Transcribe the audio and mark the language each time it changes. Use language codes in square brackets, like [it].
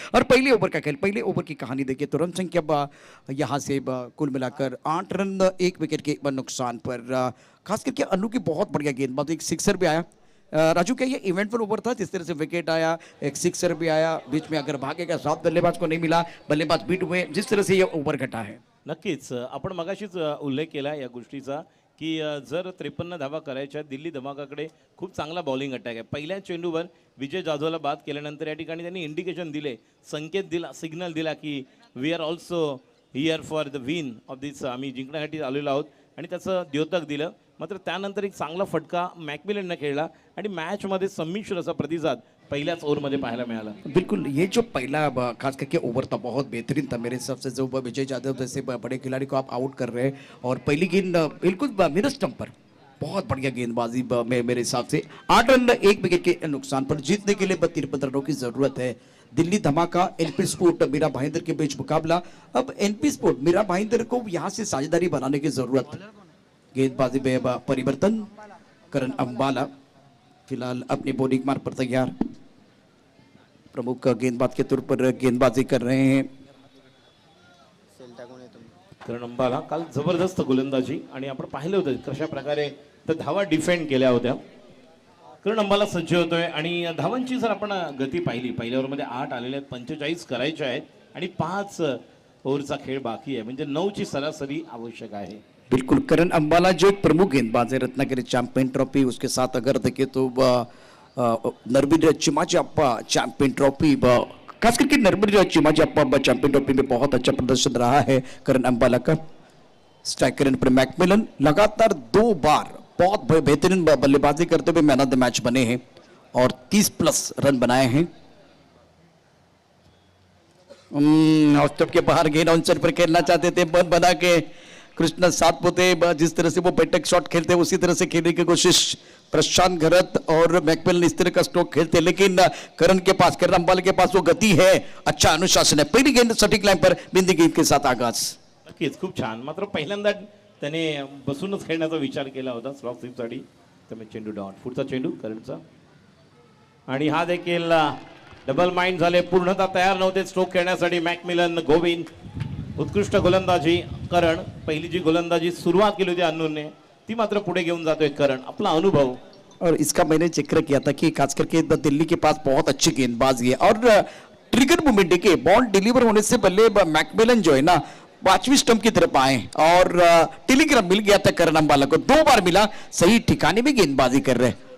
[hi] और पहले ओवर का खेल, पहले ओवर की कहानी देखिए तो रन संख्या यहाँ से कुल मिलाकर 8 रन 1 विकेट के नुकसान पर। खास करके अनु की बहुत बढ़िया गेंदबाजी, एक सिक्सर भी आया। राजू, क्या ये इवेंटफुल ओवर था जिस तरह से विकेट आया, एक सिक्सर भी आया, बीच में अगर भागे का साथ बल्लेबाज को नहीं मिला, बल्लेबाज बीट हुए, जिस तरह से ये ओवर घटा है? [mr] नक्कीच आपण मगाशीच उल्लेख केला या गोष्टीचा की जर 53 धावा करायच्या, दिल्ली धमाकाकडे खूप चांगला बॉलिंग अटॅक आहे. पहिल्या चेंडूवर विजय जाधवला बाद केल्यानंतर या ठिकाणी त्यांनी इंडिकेशन दिले, संकेत दिला, सिग्नल दिला की [en] we are also here for the win of this, [mr] आम्ही जिंकण्यासाठी आलेलो आहोत, आणि त्याचं द्योतक दिलं. मात्र त्यानंतर एक चांगला फटका मॅकमिलनने खेळला आणि मॅचमध्ये संमिश्र असा प्रतिसाद पहिल्याच ओव्हरमध्ये पाहायला मिळाला. [hi] बिल्कुल, ये जो पहला खास करके ओवर था बहुत बेहतरीन था मेरे हिसाब से। जो विजय यादव जैसे बड़े खिलाड़ी को आप आउट कर रहे हैं और पहली गेंद बिल्कुल मिड स्टंप पर, बहुत बढ़िया गेंदबाजी मेरे हिसाब से। 8 रन 1 विकेट के नुकसान पर जीतने के लिए 53 रनों की जरूरत है। दिल्ली धमाका, एनपी स्पोर्ट, मीरा भाईंदर के बीच मुकाबला। अब एनपी स्पोर्ट मीरा भाईंदर को यहाँ से साझेदारी बनाने की जरूरत। गेंदबाजी में परिवर्तन, करण अंबाला फिलहाल अपनी बॉलिंग मार्ग पर तैयार, प्रमुख गेंदबाज के तौर पर गेंदबाजी कर रहे हैं। [mr] करण अंबाला काल जबरदस्त गोलंदाजी, आणि आपण पाहिलं होतं कशा प्रकारे त्या धावा डिफेंड केल्या होत्या. करण अंबाला सज्ज होतोय आणि धावांची जर आपण गती पाहिली, पहिल्या ओव्हरमध्ये 8 आलेले आहेत, 45 करायचे आहेत आणि 5 ओव्हरचा खेळ बाकी आहे, म्हणजे 9 ची सरासरी आवश्यक आहे. [hi] बिल्कुल, करण अंबाला जो एक प्रमुख गेंदबाज है रत्नागिरी चैंपियन ट्रॉफी, उसके साथ अगर देखें तो नरवीर चिमाजी अप्पा चैंपियन ट्रॉफी, खास करके नरवीर चिमाजी अप्पा चैंपियन ट्रॉफी में बहुत अच्छा प्रदर्शन रहा है करण अंबाला का। स्ट्राइकर पर मैकमिलन लगातार 2 बार बहुत बेहतरीन बल्लेबाजी करते हुए मैन ऑफ द मैच बने हैं और 30+ रन बनाए हैं। ऑफ के बाहर गेंद ऑन साइड पर खेलना चाहते थे, बन बना के कृष्ण सातपुते जिस तरह से वो बैटक शॉट खेलते हैं उसी तरह से खेलने की कोशिश प्रशांत घरत और मैकमिलन इस तरह का स्ट्रोक खेलते हैं, लेकिन करण के पास, करण अंबाला के पास वो गति है, अच्छा अनुशासन है। पहली गेंद सटीक लाइन पर बिंदी गेंद के साथ आगाज। [mr] नक्कीच खूप छान. मात्र पहिल्यांदा त्याने बसूनच खेळण्याचा विचार केला होता स्लॉक स्वीपसाठी. त्यामुळे चेंडू डाऊन, पुढचा चेंडू करणचा, आणि हा देखील डबल माइंड झाले, पूर्णतः तयार नव्हते स्ट्रोक खेळण्यासाठी मॅकमिलन. गोविंद उत्कृष्ट गोलंदाजी, करण पहिली जी गोलंदाजी सुरुवात केली होती अन्नूने ती मात्र पुढे घेऊन जातोय करण. आपला अनुभव, [hi] और इसका मैंने जिक्र किया था कि खास करके दिल्ली के पास बहुत अच्छी गेंदबाजी है और ट्रिगर मूवमेंट देखिए, बॉल डिलीवर होने से पहले मैकमिलन जो है ना 5वीं स्टंप की तरफ आए और टेलीग्राम मिल गया था करण अंबाला को, 2 बार मिला, सही ठिकाने में गेंदबाजी कर रहे।